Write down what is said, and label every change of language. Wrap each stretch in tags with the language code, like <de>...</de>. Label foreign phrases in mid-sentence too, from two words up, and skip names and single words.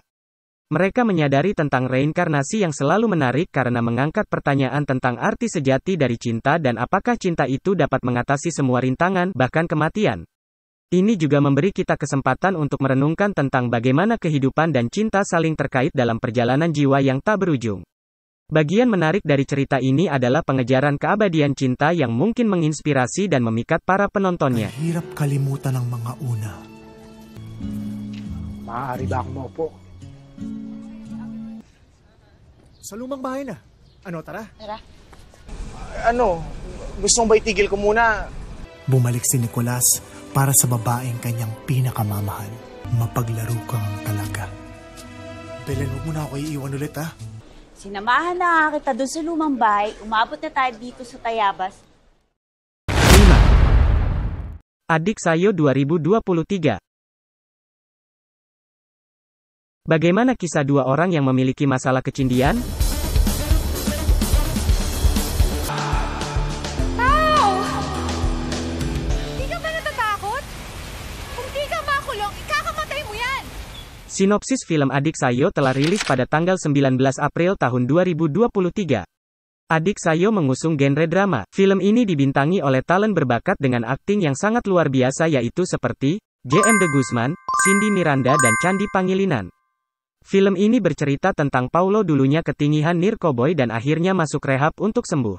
<id>Mereka menyadari tentang reinkarnasi yang selalu menarik karena mengangkat pertanyaan tentang arti sejati dari cinta dan apakah cinta itu dapat mengatasi semua rintangan, bahkan kematian. Ini juga memberi kita kesempatan untuk merenungkan tentang bagaimana kehidupan dan cinta saling terkait dalam perjalanan jiwa yang tak berujung. Bagian menarik dari cerita ini adalah pengejaran keabadian cinta yang mungkin menginspirasi dan memikat para penontonnya.</id> <tl>Hirap kalimutan ng mga una. Maaari ba akong maupo? Sa lumang bahay na. Ano, tara? Tara. Ano? Gusto mong ba itigil ko muna? Bumalik si Nicolas para sa babaeng kanyang pinakamamahal. Mapaglaro kang talaga. Belen, huwag mo na ako iiwan ulit, ha? Sinamahan na nga kita doon sa lumang bahay. Umabot na tayo dito sa Tayabas.</tl> <id>5. Adik Sayo 2023. Bagaimana kisah dua orang yang memiliki masalah kecindian?</id> <tl>Pao! Di ka ba natatakot? Kung di ka makulong, ikakamatay mo yan!</tl> <id>Sinopsis film Adik Sayo telah rilis pada tanggal 19 April tahun 2023. Adik Sayo mengusung genre drama. Film ini dibintangi oleh talent berbakat dengan akting yang sangat luar biasa yaitu seperti J.M. De Guzman, Cindy Miranda dan Candi Pangilinan. Film ini bercerita tentang Paulo dulunya ketingihan nirkoboy dan akhirnya masuk rehab untuk sembuh.</id>